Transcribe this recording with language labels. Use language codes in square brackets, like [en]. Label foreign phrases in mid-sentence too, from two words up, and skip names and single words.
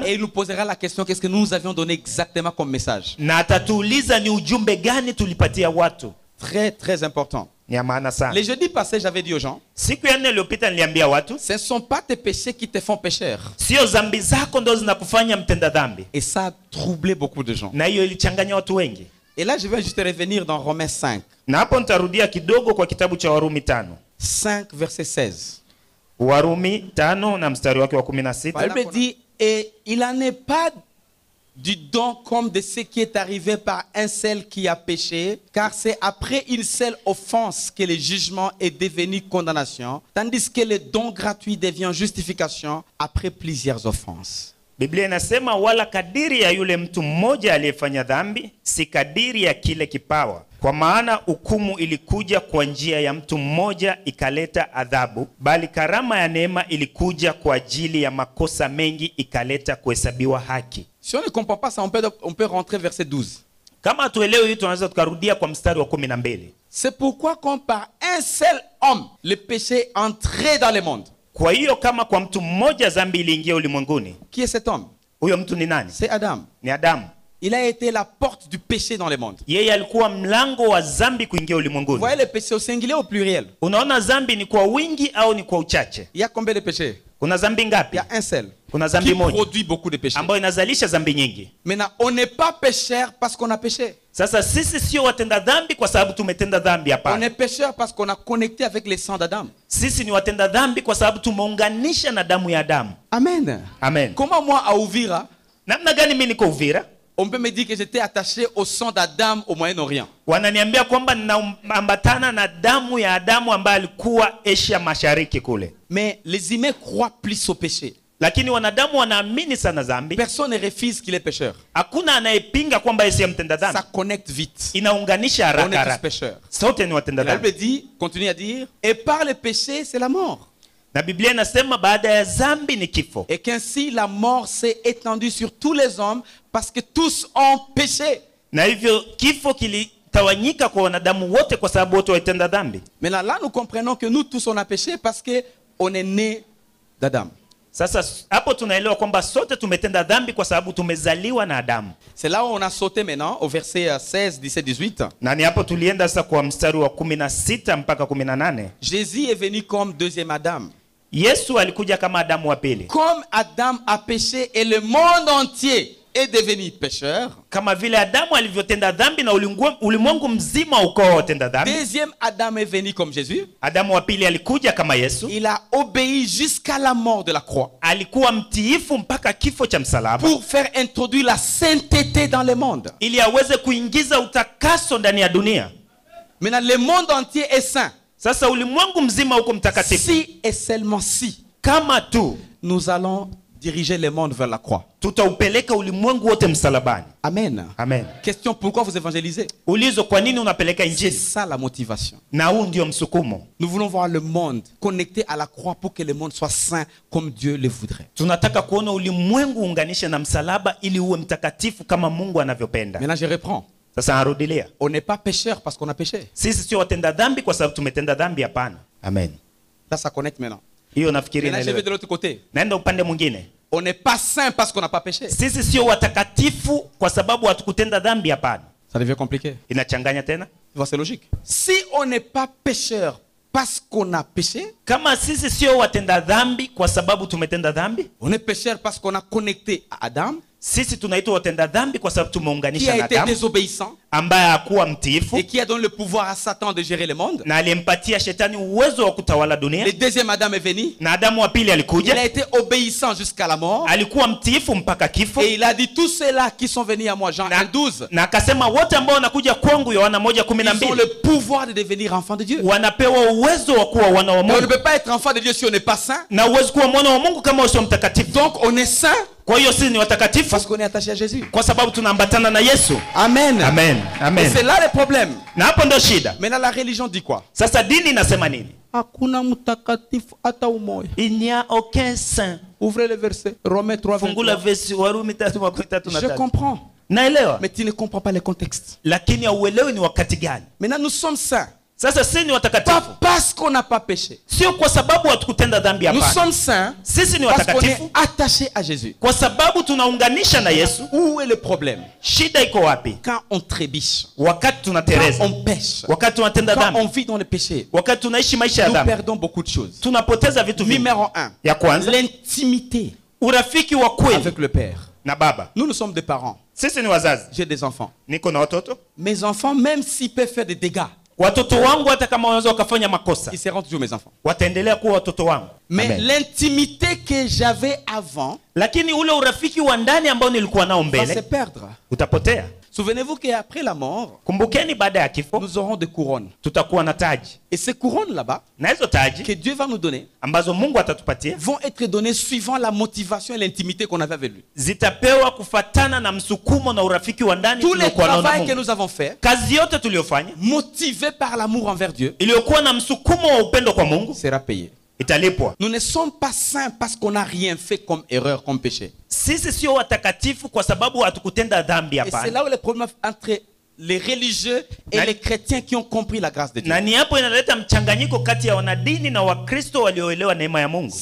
[fr] et il nous posera la question qu'est-ce que nous avions donné exactement comme message. [sw] na atatuuliza ni ujumbe gani tulipatia watu. [fr] Très, très important. [sw] Ni ya maana sana. [fr] Les jeudis passés, j'avais dit aux gens, [sw] Siku ya nne iliyopita niliambia watu, [fr] ce ne sont pas tes péchés qui te font pécheur. [sw] sio dhambi zako ndo zinakufanya mtenda dhambi. [fr] Et ça a troublé beaucoup de gens. [sw] Na hiyo ilichanganya watu wengi. [fr] Et là, je vais juste revenir dans Romains 5. [sw] Na hapo nitarudia kidogo kwa kitabu cha Warumi 5. [fr] 5, verset 16. [sw] Warumi 5 na mstari wake wa 16. [fr] La Bible dit, et il n'en est pas du don comme de ce qui est arrivé par un seul qui a péché, car c'est après une seule offense que le jugement est devenu condamnation, tandis que le don gratuit devient justification après plusieurs offenses. [sw] Biblia inasema wala kadiri ya yule mtu mmoja aliyefanya dhambi, si kadiri ya kile kipawa. Kwa maana hukumu ilikuja kwa njia ya mtu mmoja ikaleta adhabu, bali karama ya neema ilikuja kwa ajili ya makosa mengi ikaleta kuhesabiwa haki. [fr] Si on ne comprend pas ça, on peut rentrer verset 12. [sw] Kama tuelewe hii tunaweza tukarudia kwa mstari wa 12. [fr] C'est pourquoi comme par un seul homme, le péché est entré dans le monde. [sw] Kwa hiyo kama kwa mtu mmoja dhambi iliingia ulimwenguni. [fr] Qui est cet homme? [sw] Huyo mtu ni nani? [fr] C'est Adam. [sw] Ni Adamu. [fr] Il a été la porte du péché dans le monde. [sw] Yeye alikuwa mlango wa dhambi kuingia [fr] Vous [sw] ulimwenguni. [fr] voyez le péché au singulier ou au pluriel? [sw] Unaona dhambi ni kwa wingi au ni kwa uchache? [fr] Il y a combien de péchés? [sw] Kuna dhambi [fr] Il [sw] ngapi? [fr] y a un seul [sw] Kuna dhambi [fr] qui [sw] moja [fr] produit beaucoup de péchés. [sw] ambayo inazalisha dhambi nyingi. [fr] Maintenant, on n'est pas pécheur parce qu'on a péché. [sw] Sasa sisi sio watenda dhambi kwa sababu tumetenda dhambi, [fr] On [sw] hapana. [fr] est pécheur parce qu'on a connecté avec le sang d'Adam. [sw] Sisi ni watenda dhambi kwa sababu tumeunganisha na damu ya Adamu. [fr] Amen. [sw] Amen. [fr] Comment moi, à Ouvira, [sw] Namna gani mimi niko Uvira? [fr] on peut me dire que j'étais attaché au sang d'Adam au Moyen-Orient? [sw] Wananiambia kwamba ninaambatana na damu ya Adamu ambaye alikuwa Asia Mashariki kule. [fr] Mais les humains croient plus au péché. [sw] Lakini wanadamu wanaamini sana dhambi. [fr] Personne ne refuse qu'il est pécheur. [sw] Hakuna anayepinga kwamba yeye si mtenda dhambi. [fr] Ça connecte vite. [sw] Inaunganisha [fr] On est [sw] haraka [fr] tous [sw] haraka. [fr] pécheurs. [sw] Sote ni watenda [fr] La [sw] dhambi. [fr] Bible dit, continue à dire, et par le péché, c'est la mort. [sw] Na Biblia inasema baada ya dhambi ni kifo. [fr] Et qu'ainsi la mort s'est étendue sur tous les hommes parce que tous ont péché. [sw] Na hivyo kifo kilitawanyika kwa wanadamu wote kwa sababu wote waitenda dhambi. [fr] Maintenant là, nous comprenons que nous tous on a péché parce que on est né d'Adam. [sw] Sasa hapo tunaelewa kwamba sote tumetenda dhambi kwa sababu tumezaliwa na Adamu. [fr] C'est là où on a sauté maintenant au verset 16, 17, 18. [sw] Na ni hapo tulienda sasa kwa mstari wa 16 mpaka 18. [fr] Jésus est venu comme deuxième Adam. [sw] Yesu alikuja kama Adamu wa pili. [fr] Comme Adam a péché et le monde entier est devenu pécheur, [sw] Kama vile Adamu alivyotenda dhambi na ulimwengu mzima ukawa watenda dhambi. [fr] deuxième Adam est venu comme Jésus. [sw] Adamu wa pili alikuja kama Yesu. [fr] Il a obéi jusqu'à la mort de la croix [sw] Alikuwa mtiifu mpaka kifo cha msalaba [fr] pour faire introduire la sainteté dans le monde. [sw] ili aweze kuingiza utakaso ndani ya dunia. [fr] Maintenant, le monde entier est saint. [sw] Sasa ulimwengu mzima uko mtakatifu. [fr] Si et seulement si [sw] Kama tu [fr] nous allons diriger le monde vers la croix. [sw] tutaupeleka ulimwengu wote msalabani. [fr] Amen. [sw] Amen. [fr] Question, pourquoi vous évangélisez? [sw] Ulizo, kwa nini unapeleka [fr] C'est [sw] injili? [fr] ça la motivation. [sw] Na huu ndio msukumo. [fr] Nous voulons voir le monde connecté à la croix pour que le monde soit saint comme Dieu le voudrait. [sw] Tunataka kuona ulimwengu unganishe na msalaba ili uwe mtakatifu kama Mungu anavyopenda. [fr] Maintenant, je reprends. [sw] Sasa narudilia. [fr] On n'est pas pécheur parce qu'on a péché. [sw] Sisi sio watenda dhambi kwa sababu tumetenda dhambi, hapana. Amen. [fr] Là, ça connecte maintenant. [sw] Hiyo nafikiri [fr] Maintenant, je vais [sw] naelewa. [fr] de l'autre côté. [sw] Naenda upande mwingine. [fr] On n'est pas saint parce qu'on n'a pas péché. [sw] Sisi sio watakatifu kwa sababu hatukutenda dhambi, hapana. [fr] Ça devient compliqué. [sw] Inachanganya tena. [fr] Tu vois, c'est logique. Si on n'est pas pécheur parce qu'on a péché, [sw] Kama sisi sio watenda dhambi kwa sababu tumetenda dhambi, [fr] on est pécheur parce qu'on a connecté à Adam, [sw] sisi tunaitwa watenda dhambi kwa sababu [fr] qui [sw] tumeunganisha [fr] a [sw] na [fr] été [sw] Adamu [fr] désobéissant [sw] ambaye hakuwa mtiifu [fr] et qui a donné le pouvoir à Satan de gérer le monde. [sw] na aliyempatia shetani uwezo wa kutawala dunia. [fr] Le deuxième Adam est venu. [sw] Na Adamu wa pili [fr] Il a [sw] alikuja, [fr] été obéissant jusqu'à la mort. [sw] alikuwa mtiifu mpaka kifo, [fr] Et il a dit tous ceux-là qui sont venus à moi, Jean 1:12, [sw] na akasema wote ambao wanakuja kwangu, Yohana [fr] ils ont [sw] 1:12, [fr] le pouvoir de devenir enfants de Dieu. [sw] wanapewa uwezo wa kuwa wana wa [fr] Mais on ne [sw] Mungu. [fr] peut pas être enfant de Dieu si on n'est pas saint. [sw] Na uwezo kuwa mwana wa Mungu kama usio mtakatifu. [fr] Donc on est saint [sw] Kwa hiyo sisi ni watakatifu [fr] parce qu'on est attaché à Jésus. [sw] kwa sababu tunaambatana na Yesu. [fr] Amen. [sw] Amen. [fr] Et [sw] Amen. [fr] c'est là le problème. [sw] Na hapo ndo shida. [fr] Maintenant la religion dit quoi? [sw] Sasa dini inasema nini? Hakuna mtakatifu hata umoja. [fr] Il n'y a aucun saint. Ouvrez le verset. Romains 3, [sw] Fungula [fr] 23. [sw] verse Warumi 3:33. [fr] Je comprends. [sw] Naelewa. [fr] Mais tu ne comprends pas le contexte. [sw] Lakini hauelewi ni wakati gani. [fr] Maintenant nous sommes saints. [sw] Sasa sisi ni [fr] Pas [sw] watakatifu. [fr] parce qu'on n'a pas péché. [sw] Sio kwa sababu hatukutenda dhambi, [fr] Nous [sw] hapana. [fr] sommes saints [sw] Sisi ni [fr] parce qu'on est [sw] watakatifu [fr] attaché à Jésus. [sw] kwa sababu tunaunganisha na Yesu. [fr] Où est le problème? [sw] Shida iko wapi? [fr] Quand on trébiche, [sw] Wakati [fr] quand [sw] tunatereza, [fr] on pêche, [sw] wakati tunatenda [fr] quand on [sw] dhambi, [fr] vit dans le péché, [sw] wakati tunaishi maisha ya [fr] nous [sw] dhambi, [fr] perdons beaucoup de choses. [sw] tunapoteza vitu vingi. [fr] Numéro 1, [sw] Ya kwanza, [fr] l'intimité [sw] urafiki wa kweli [fr] avec le Père. [sw] na baba. [fr] Nous sommes des parents. [sw] Sisi ni wazazi. [fr] J'ai des enfants. [sw] Niko na watoto. [fr] Mes enfants, même s'ils peuvent faire des dégâts, [sw] Watoto wangu hata kama wanaweza wakafanya makosa, [fr] ils seront toujours mes enfants. [sw] wataendelea kuwa watoto wangu. [fr] Mais [sw] Amen. [fr] l'intimité que j'avais avant [sw] Lakini ule urafiki wa ndani ambao nilikuwa nao [fr] va se [sw] mbele [fr] perdre. [sw] utapotea. [fr] Souvenez-vous qu'après la mort, [sw] Kumbukeni, baada ya kifo [fr] nous aurons des couronnes. [sw] tutakuwa na taji, [fr] Et ces couronnes là-bas, [sw] na hizo taji [fr] que Dieu va nous donner, [sw] ambazo Mungu atatupatia [fr] vont être données suivant la motivation et l'intimité qu'on avait avec lui. [sw] zitapewa kufatana na msukumo na urafiki wa ndani [fr] Tous les [sw] tuliokuwa nao na [fr] travaux que [sw] Mungu. [fr] nous avons fait, [sw] Kazi yote tuliyofanya [fr] motivés par l'amour envers Dieu, [sw] iliyokuwa na msukumo wa upendo kwa Mungu [fr] sera payé. [sw] italipwa. [fr] Nous ne sommes pas saints parce qu'on n'a rien fait comme erreur, comme péché. [sw] Sisi sio watakatifu kwa sababu hatukutenda dhambi, [fr] Et c'est [sw] hapana. [fr] là où le problème entre les religieux et les chrétiens qui ont compris la grâce de Dieu. [sw] Na ni hapo inaleta mchanganyiko kati ya wanadini na Wakristo walioelewa neema ya Mungu.